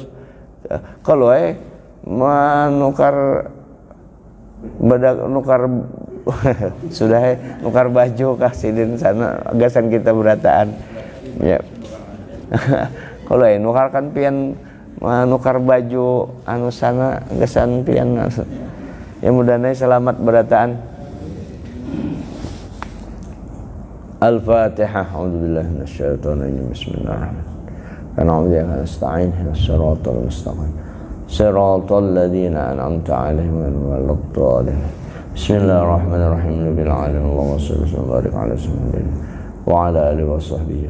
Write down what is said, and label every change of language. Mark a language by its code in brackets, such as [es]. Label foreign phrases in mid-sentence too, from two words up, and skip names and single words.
[bjn] Kalau menukar badak nukar sudah nukar baju kah sidin sana gasan kita berataan. Ya. Kalau nukar kan pian menukar baju anu sana gasan pian. Ya mudah-mudahan selamat berataan. Al-Fatihah. [ar] أعوذ بالله من الشيطان الرجيم. بسم الله الرحمن الرحيم. ونستعين اهدنا الصراط المستقيم. صراط الذين أنعمت عليهم غير المغضوب عليهم. Bismillahirrahmanirrahim. رب العالمين. اللهم صل وبارك على سيدنا وعلى آله وصحبه.